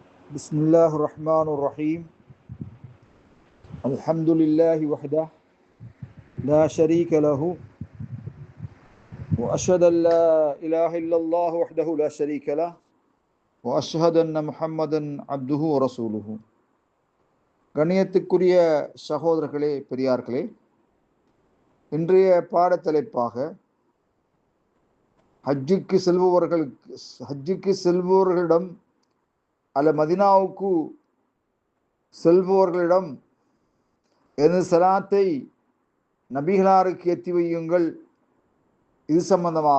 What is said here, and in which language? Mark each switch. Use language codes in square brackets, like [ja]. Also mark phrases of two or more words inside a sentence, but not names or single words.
[ar] بسم الله الرحمن الرحيم الحمد لله وحده لا شريك له وأشهد أن لا إله إلا الله وحده لا شريك له وأشهد أن محمدا عبده ورسوله. [ta] கண்ணியத்துக்குரிய சகோதரர்களே, பெரியார்களே, இன்றைய பாடத்தலைப்பாக ஹஜ்ஜுக்கு செல்பவர்களிடம் அல்ல மதினாவுக்கு செல்பவர்களிடம் எனது சலாத்தை நபிகளாருக்கு எத்தி வையுங்கள், இது சம்பந்தமாக.